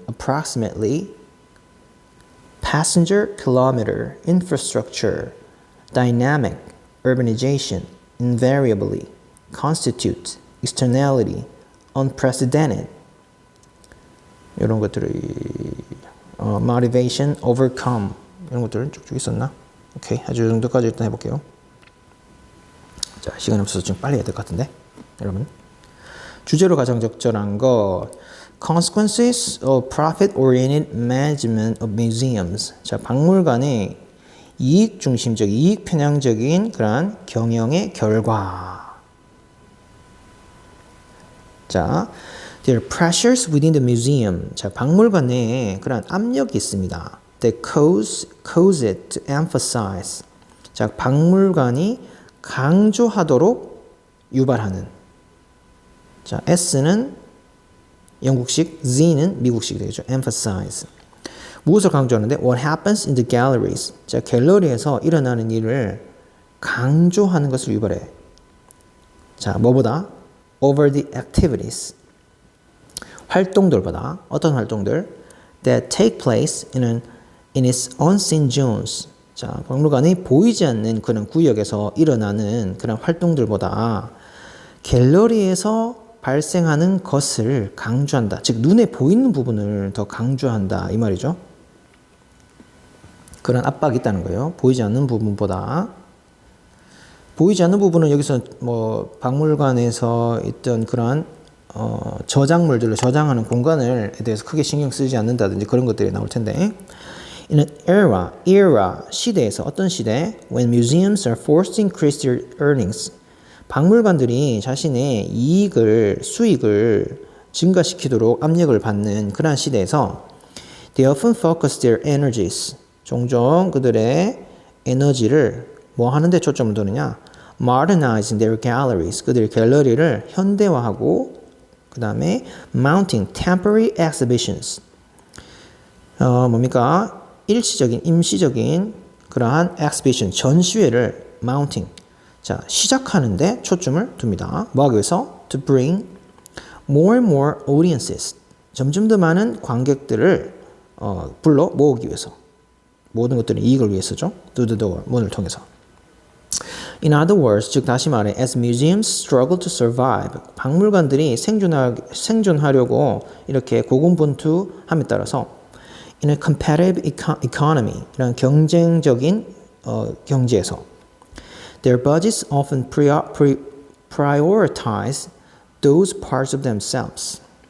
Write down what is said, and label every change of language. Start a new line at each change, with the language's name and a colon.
English: Approximately. Passenger kilometer, infrastructure, dynamic, urbanization, invariably, constitute, externality, unprecedented.
Korean: 이런 것들이 motivation, overcome 이런 것들은 쭉쭉 있었나? 오케이, 아주 이 정도까지 일단 해볼게요. 자, 시간이 없어서 좀 빨리 해야 될 것 같은데, 여러분. 주제로 가장 적절한 것.
English: Consequences of profit-oriented management of museums.
Korean: 자, 박물관의 이익 중심적, 이익 편향적인 그러한 경영의 결과.
English: 자, there are pressures within the museum.
Korean: 자, 박물관 내에 그러한 압력이 있습니다.
English: That cause it to emphasize.
Korean: 자, 박물관이 강조하도록 유발하는. 자, S는 영국식, Z는 미국식이 되겠죠.
English: Emphasize.
Korean: 무엇을 강조하는데?
English: What happens in the galleries.
Korean: 자, 갤러리에서 일어나는 일을 강조하는 것을 유발해. 자, 뭐보다?
English: Over the activities.
Korean: 활동들보다. 어떤 활동들?
English: That take place in its unseen zones.
Korean: 자, 박물관이 보이지 않는 그런 구역에서 일어나는 그런 활동들보다 갤러리에서 발생하는 것을 강조한다. 즉 눈에 보이는 부분을 더 강조한다. 이 말이죠. 그런 압박이 있다는 거예요. 보이지 않는 부분보다. 보이지 않는 부분은 여기서 뭐 박물관에서 있던 그러한 저작물들을 저장하는 공간에 대해서 크게 신경 쓰지 않는다든지 그런 것들이 나올 텐데.
English: In an era,
Korean: 시대에서 어떤 시대?
English: When museums are forced to increase their earnings.
Korean: 박물관들이 자신의 수익을 증가시키도록 압력을 받는 그러한 시대에서
English: they often focus their energies.
Korean: 종종 그들의 에너지를 뭐 하는데 초점을 두느냐?
English: modernizing their galleries.
Korean: 그들의 갤러리를 현대화하고 그 다음에
English: mounting temporary exhibitions.
Korean: 뭡니까? 일시적인, 임시적인 그러한 exhibition, 전시회를 mounting. 자, 시작하는데 초점을 둡니다. 뭐 하기 위해서?
English: To bring more and more audiences.
Korean: 점점 더 많은 관객들을 불러 모으기 위해서. 모든 것들은 이익을 위해서죠.
English: Through the door,
Korean: 문을 통해서.
English: In other words,
Korean: 즉 다시 말해,
English: as museums struggle to survive,
Korean: 박물관들이 생존하려고 이렇게 고군분투함에 따라서
English: in a competitive economy,
Korean: 이런 경쟁적인 경제에서
English: their budgets often prioritize those parts of themselves.